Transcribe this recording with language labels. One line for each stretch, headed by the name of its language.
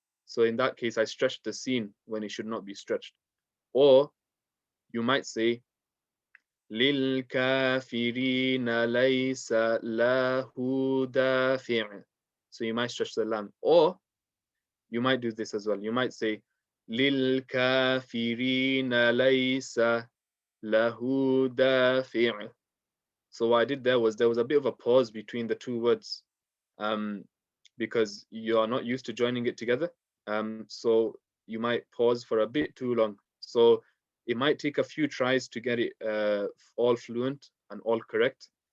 English: So in that case, I stretched the scene when it should not be stretched. Or you might say,
Arabic: لِلْكَافِرِينَ لَيْسَ لَهُ دَافِعٌ.
English: So you might stretch the lam. Or you might do this as well. You might say,
Arabic: لِلْكَافِرِينَ لَيْسَ لَهُ دَافِعٌ.
English: So what I did there was a bit of a pause between the two words, because you are not used to joining it together. So you might pause for a bit too long. So it might take a few tries to get it all fluent and all correct.